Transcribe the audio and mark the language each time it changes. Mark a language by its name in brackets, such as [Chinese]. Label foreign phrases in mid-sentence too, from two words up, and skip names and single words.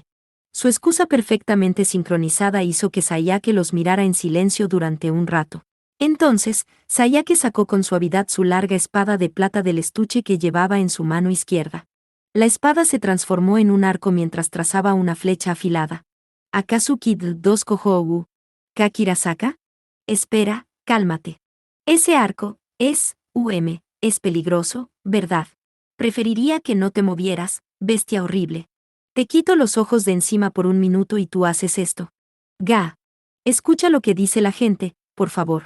[Spanish] Su excusa perfectamente sincronizada hizo que Sayake los mirara en silencio durante un rato. Entonces, Sayake sacó con suavidad su larga espada de plata del estuche que llevaba en su mano izquierda. La espada se transformó en un arco mientras trazaba una flecha afilada. ¿Akazuki 2 Kohou? ¿Kakirasaka? Espera, cálmate. Ese arco es peligroso, ¿verdad? Preferiría que no te movieras, bestia horrible. Te quito los ojos de encima por un minuto y tú haces esto. Escucha lo que dice la gente, por favor.